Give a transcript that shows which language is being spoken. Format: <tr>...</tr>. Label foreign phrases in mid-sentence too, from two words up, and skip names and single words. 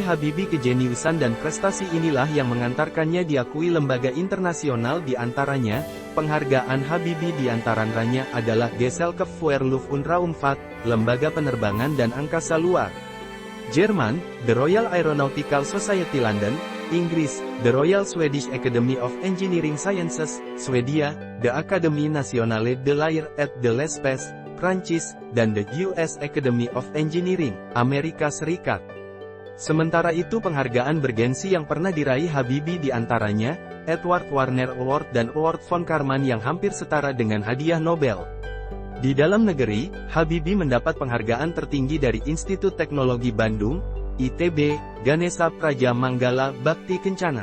<id>Habibie kejeniusan dan prestasi inilah yang mengantarkannya diakui lembaga internasional, di antaranya, penghargaan Habibie di antaranya adalah Gesellschaft für Luft- und Raumfahrt, Lembaga Penerbangan dan Angkasa Luar. Jerman, The Royal Aeronautical Society London, Inggris, The Royal Swedish Academy of Engineering Sciences, Swedia, The Académie Nationale de l'Air et de l'Espace, Prancis, dan The US Academy of Engineering, Amerika Serikat. Sementara itu penghargaan bergensi yang pernah diraih Habibie di antaranya, Edward Warner Award dan Award von Karman yang hampir setara dengan hadiah Nobel. Di dalam negeri, Habibie mendapat penghargaan tertinggi dari Institut Teknologi Bandung, ITB, Ganesha Praja Manggala Bhakti Kencana.</id>